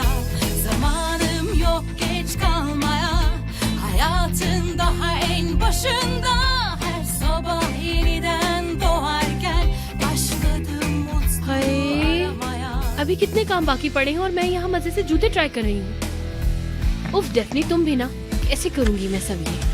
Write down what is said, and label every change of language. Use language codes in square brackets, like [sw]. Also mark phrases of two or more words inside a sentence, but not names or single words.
[tr] Zamanım yok geç kalmaya, hayatın daha en başında. Her sabah yeniden doğarken başladım mutluluğu aramaya. [hi] अभी कितने काम बाकी पड़े हैं और मैं यहाँ मजे से जूते ट्राई कर रही हूँ। उफ डेफनी, तुम भी ना, कैसे करूंगी मैं सब ये?